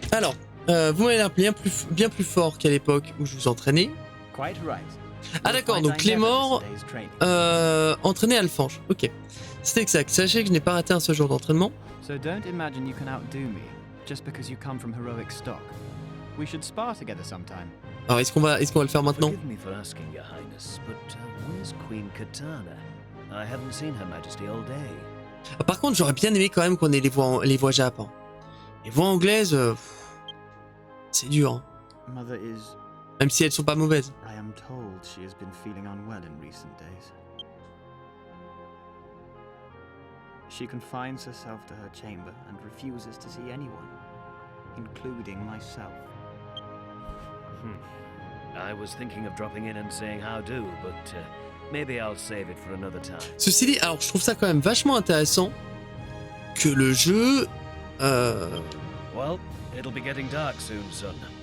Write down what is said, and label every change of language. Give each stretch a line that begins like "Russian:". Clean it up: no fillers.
French: Alors, vous m'avez l'air bien plus fort qu'à l'époque où je vous entraînais.
English: Quite right.
French: Ah d'accord, donc Clément entraîné Alfange. Ok, c'est exact. Sachez que je n'ai pas raté un seul jour d'entraînement.
English: So don't imagine you can outdo me just because you come from heroic stock. We should spar together sometime.
French: Alors est-ce qu'on va le faire maintenant?
English: Forgive me for asking, Your Highness, but where's Queen Katana? I haven't seen Her Majesty all day.
French: Ah, par contre, j'aurais bien aimé quand même qu'on ait les voix Jap. Hein. Les voix anglaises, c'est dur. Hein.
English: Mother is...
French: Même si elles sont pas mauvaises.
English: I am told she has been feeling unwell in recent days. She confines herself to her chamber and refuses to see anyone, including myself. I was thinking of dropping in and saying how do, but maybe I'll save it for another time.
French: Ceci dit, alors je trouve ça quand même vachement intéressant que le jeu.
English: Well, it'll be getting dark soon, son.